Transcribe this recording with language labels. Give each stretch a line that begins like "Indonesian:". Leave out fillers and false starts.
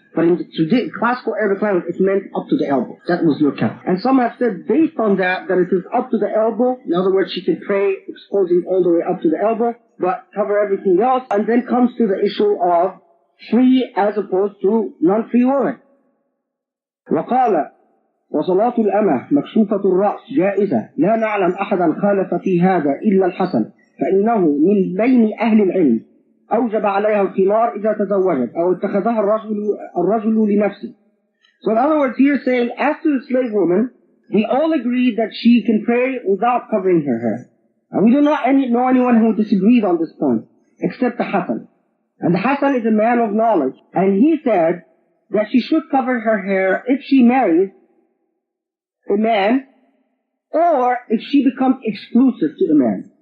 English: But in the classical Arabic language, it meant up to the elbow. That was your kaf. And some have said, based on that it is up to the elbow. In other words, she can pray exposing all the way up to the elbow, but cover everything else. And then comes to the issue of free as opposed to non-free woman.
Arabic: وقال وصلاة الأمة مكشوفة الرأس جائزة لا نعلم أحدا خالف في هذا إلا الحسن فإنه من بين أهل العلم أوجب عليها الخمار إذا تزوجت أو اتخذها الرجل لنفسه.
English: So in other words, here saying, as to the slave woman, we all agree that she can pray without covering her hair. And we do not know anyone who disagreed on this point, except the Hasan. And the Hasan is a man of knowledge, and he said that she should cover her hair if she marries a man, or if she becomes exclusive to the man.